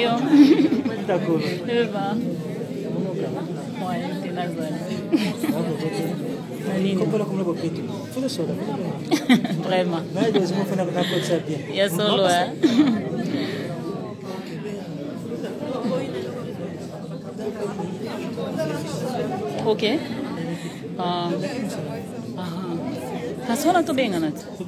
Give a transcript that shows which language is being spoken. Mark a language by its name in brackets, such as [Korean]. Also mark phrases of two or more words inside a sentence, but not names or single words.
[French] D'accord. Vraiment. Il y a solo, hein? Ok. [Portuguese] Passou tudo bem, Anato?